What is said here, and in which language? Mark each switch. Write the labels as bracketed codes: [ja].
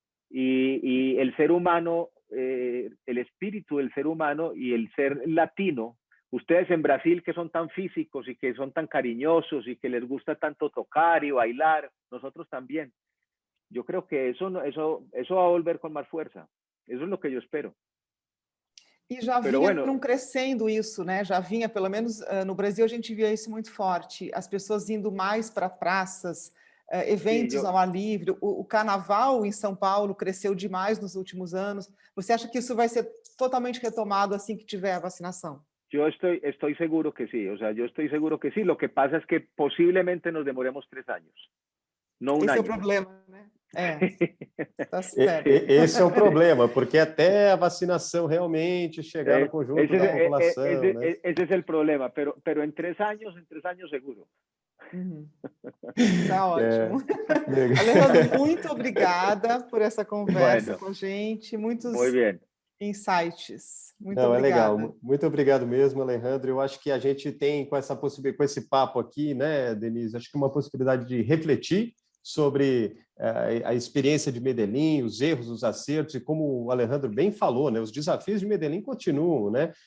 [es] Y el ser humano, el espíritu del ser humano y el ser latino, ustedes en Brasil que son tan físicos y que son tan cariñosos y que les gusta tanto tocar y bailar, nosotros también. Yo creo que eso va a volver con más fuerza. Eso es lo que yo espero. [pt] E já vinha crescendo isso, né? Já vinha, pelo menos no Brasil, a gente via isso muito forte. As pessoas indo mais para praças, eventos ao ar livre. O carnaval em São Paulo cresceu demais nos últimos anos. Você acha que isso vai ser totalmente retomado assim que tiver a vacinação? [es] Yo estoy seguro que sí, o sea, yo estoy seguro que sí. Lo que pasa es que posiblemente nos demoremos 3 años, no un año. [pt] Esse é o problema, né? Tá certo. Esse é o problema, porque até a vacinação realmente chegar no conjunto da população. [es] Ese es el problema, pero en 3 años seguro. [pt] Tá ótimo. Alejandro, muito obrigada por essa conversa com a gente. Muitos insights. Muito obrigada. É legal. Muito obrigado mesmo, Alejandro. Eu acho que a gente tem, com esse papo aqui, né, Denise, acho que uma possibilidade de refletir sobre a experiência de Medellín, os erros, os acertos, e como o Alejandro bem falou, né, os desafios de Medellín continuam, né?